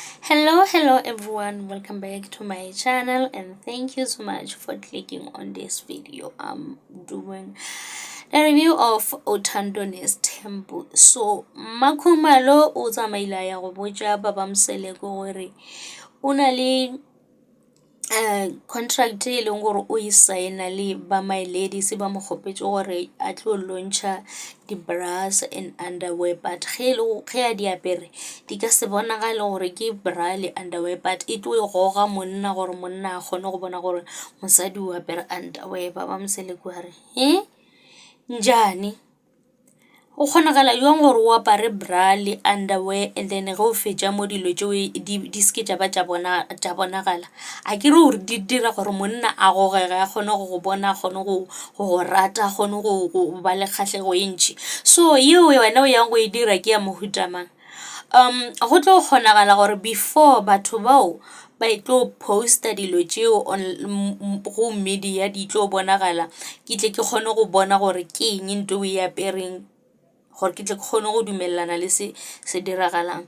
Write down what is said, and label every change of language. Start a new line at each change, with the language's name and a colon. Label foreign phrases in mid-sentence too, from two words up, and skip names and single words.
English: Hello everyone, welcome back to my channel and thank you so much for clicking on this video. I'm doing a review of Uthandonis Temple.
Northern Sotho: So Makhumalo o tsamaila ya go botša Baba Msele gore una le contract e leng gore o e signa le ba my ladies ba mo kgopetse gore a tlo launcha di
English: bras and underwear,
Northern Sotho: but ge a di apere di ka se bonagale gore ke bra le underwear, but e tlo e goga monna gore monna a kgone go bona gore mosadi o apere underwear. Baba Msele kwa re njani o kgonagala jwang gore o apare bra le underwear
English: and then
Northern Sotho: ge o fetša mo dilo tšeo di ske tša ba tša bonagala? A ke re gore di dira gore monna a gogege a kgone go bona, a kgone go rata, a kgone go ba le kgatlhego e ntšhi. So yeo wena o yang go e dira ke ya mohuta mang? Go tlo kgonagala gore before batho bao ba tlo posta dilo tšeo go media di tlo bonagala, ke tle ke kgone go bona gore ke eng ntho o e apereng gore ke tle ke kgone go dumelana le se diragalang.